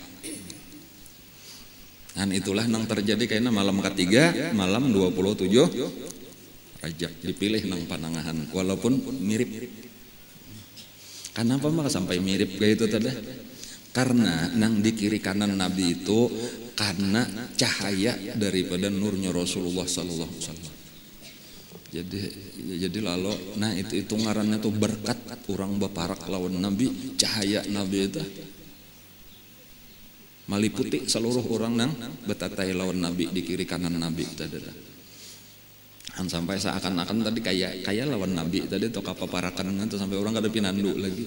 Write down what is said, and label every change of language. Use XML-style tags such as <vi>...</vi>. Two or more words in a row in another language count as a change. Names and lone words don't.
<bjn>Dan itulah nang terjadi kayaknya malam ketiga, malam 27 Rajab dipilih nang panangahan walaupun mirip. Kenapa mah sampai mirip kayak itu tadi? Karena nang di kiri kanan Nabi itu karena cahaya daripada nurnya Rasulullah</bjn> <ar>صلى الله عليه وسلم.</ar> <bjn>Jadi lalu nah itu ngarannya tuh berkat orang beparak lawan Nabi, cahaya Nabi itu meliputi seluruh orang nang betatai lawan Nabi di kiri kanan Nabi tadi. Sampai seakan-akan tadi kayak lawan Nabi tadi atau kapaparakan itu sampai orang kada pinandu lagi.</bjn>